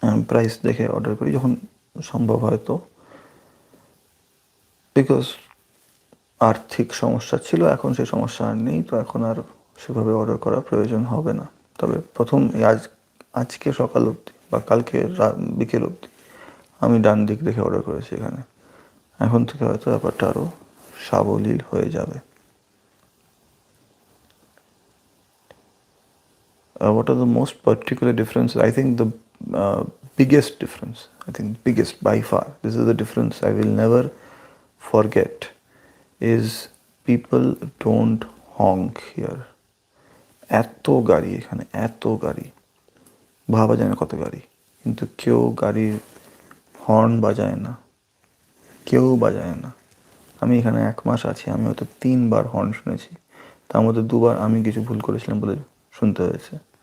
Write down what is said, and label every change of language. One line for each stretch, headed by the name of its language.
Bangla: Price দেখে order করি যখন সম্ভব হয়, তো বিকজ আর্থিক সমস্যা ছিল, এখন সেই সমস্যা আর নেই, তো এখন আর সেভাবে অর্ডার করার প্রয়োজন হবে না। তবে প্রথম আজকে সকাল অবধি বা কালকে বিকেল অবধি আমি ডান দিক দেখে অর্ডার করেছি এখানে। এখন থেকে হয়তো ব্যাপারটা আরও সাবলীল হয়ে যাবে।
English: What are the most particular differences? I think the biggest difference, biggest by far, this is the difference I will never forget, is people don't honk here.
Bangla: এত গাড়ি এখানে, এত গাড়ি, ভাবা যায় না কত গাড়ি, কিন্তু কেউ গাড়ির হর্ন বাজায় না, কেউ বাজায় না। আমি এখানে 1 মাস আছি, আমি হয়তো 3 বার হর্ন শুনেছি, তার মধ্যে 2 বার আমি কিছু ভুল করেছিলাম বলে শুনতে হয়েছে।